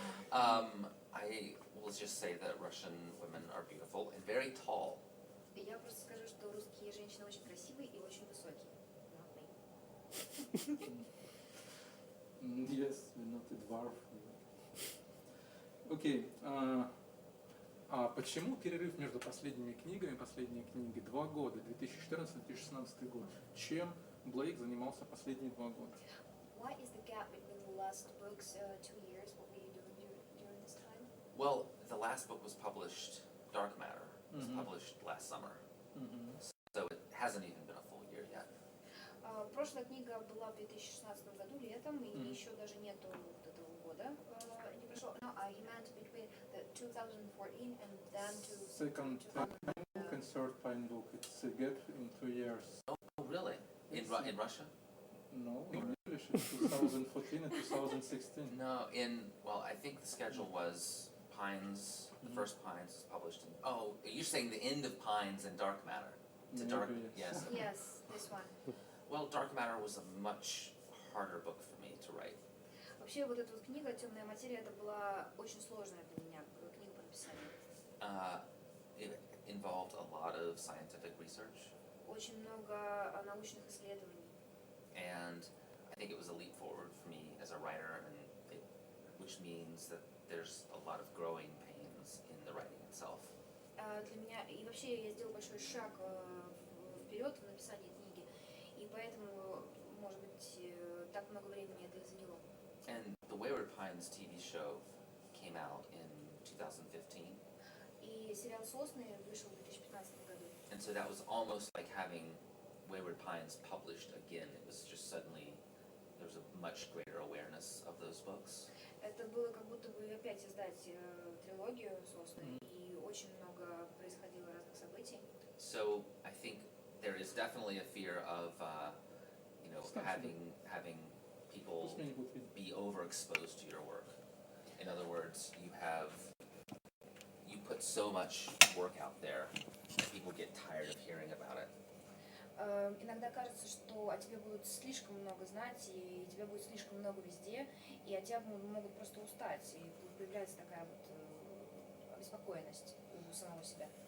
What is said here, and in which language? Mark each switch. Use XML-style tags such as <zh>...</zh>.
<en>I will just say that Russian women are beautiful and very tall.</en> <ru>Я просто скажу, что русские женщины очень красивые и очень высокие.</ru> <en>Not me. Yes, we're not a dwarf. Окей.</en> <ru>А почему перерыв между последними книгами, последние книги, 2 года, 2014-2016 год? Чем Блейк занимался последние 2 года?</ru> <en>Why is the gap between the last books 2 years? What were you doing during this time? Well, the last book was published, Dark Matter, was Mhm. published last summer. So it hasn't even been a full year yet.</en> <ru>Прошлая книга была в 2016 году летом, и еще даже нету вот этого года не прошло.</ru> <en>No, he meant between the 2014 and then to Second book and third fine book. It's a gap in 2 years. Oh, really? In Russia? No, in English it's 2014 and 2016. No, well, I think the schedule was Pines, the first Pines was published in, you're saying the end of Pines and Dark Matter. To Dark, Maybe, yes. Yes, this one. Well, Dark Matter was a much harder book for me to write.</en> <ru>Вообще, вот эта вот книга «Темная материя» это была очень сложная для меня книга по написанию.</ru> <en>It involved a lot of scientific research.</en> <ru>Очень много научных исследований.</ru> <en>And I think it was a leap forward for me as a writer, which means that there's a lot of growing pains in the writing itself.</en> <ru>Для меня, и вообще я сделала большой шаг вперед в написании книги, и поэтому, может быть, так много времени это и заняло.</ru> <en>And the Wayward Pines TV show came out in 2015.</en> <ru>И сериал «Сосны» вышел в 2015 году.</ru> <en>And so that was almost like having Wayward Pines published again. It was just suddenly, there was a much greater awareness of those books.</en> <ru>Это было как будто бы опять издать трилогию «Сосны», и очень много происходило разных событий.</ru> <en>So I think there is definitely a fear of, having people be overexposed to your work. In other words, you put so much work out there that people get tired of hearing about it.</en> <ru>Иногда кажется, что о тебе будут слишком много знать, и тебя будет слишком много везде, и от тебя могут просто устать, и появляется такая вот обеспокоенность у самого себя.</ru>